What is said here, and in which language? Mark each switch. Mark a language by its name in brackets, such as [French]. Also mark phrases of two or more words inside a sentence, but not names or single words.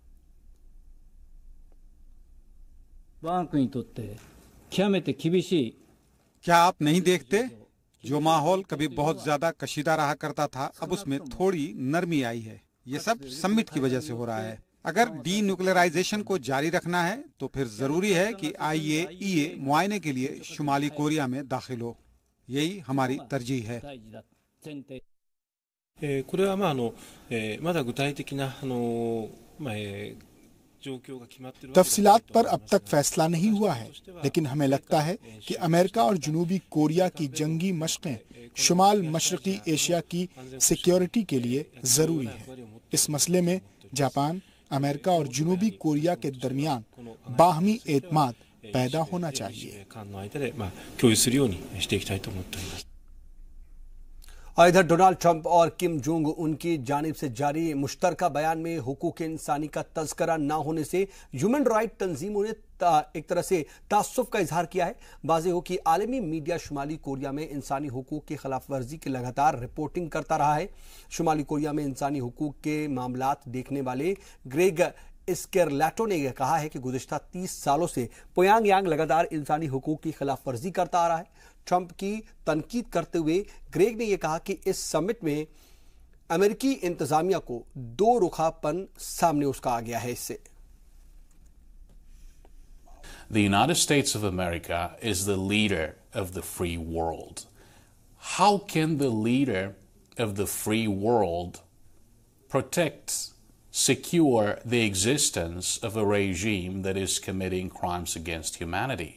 [Urdu] کیا آپ نہیں دیکھتے، جو ماحول کبھی بہت زیادہ کشیدہ رہا کرتا تھا اب اس میں تھوڑی نرمی آئی ہے. یہ سب سمٹ کی وجہ سے ہو رہا ہے۔ اگر ڈی نیوکلیئرائزیشن کو جاری رکھنا ہے تو پھر ضروری ہے کہ IAEA معائنے کے لیے شمالی کوریا میں داخل ہو. یہی ہماری ترجیح ہے. [Japanese] これはまだ具体的な [Urdu] تفصیلات پر اب تک فیصلہ نہیں ہوا ہے، لیکن ہمیں لگتا ہے کہ امریکہ اور جنوبی کوریا کی جنگی مشقیں شمال مشرقی ایشیا کی سیکیورٹی کے لیے ضروری ہے. اس مسئلے میں جاپان، امریکہ اور جنوبی کوریا کے درمیان باہمی اعتماد پیدا ہونا چاہیے. [Japanese] 間の間で共有するようにしていきたいと思っております。 [Urdu] اور ادھر ڈونلڈ ٹرمپ اور کم جونگ ان کی جانب سے جاری مشترکہ بیان میں حقوق انسانی کا تذکرہ نہ ہونے سے [English] human right [Urdu] تنظیموں نے ایک طرح سے تاسف کا اظہار کیا ہے. واضح ہو کہ عالمی میڈیا شمالی کوریا میں انسانی حقوق کی خلاف ورزی کی لگاتار رپورٹنگ کرتا رہا ہے. شمالی کوریا میں انسانی حقوق کے معاملات دیکھنے والے گریگ اسکارلاٹو نے یہ کہا ہے کہ گزشتہ 30 سالوں سے پیونگ یانگ لگاتار انسانی حقوق کی خلاف ورزی کرتا آ رہا ہے. ٹرمپ کی تنقید کرتے ہوئے گریگ نے یہ کہا کہ اس سمٹ میں امریکی انتظامیہ کو دو رخاپن سامنے اس کا آ گیا ہے. اس سے [English] The United States of America is the leader of the free world. How can the leader of the free world protect, secure the existence of a regime that is committing crimes against humanity?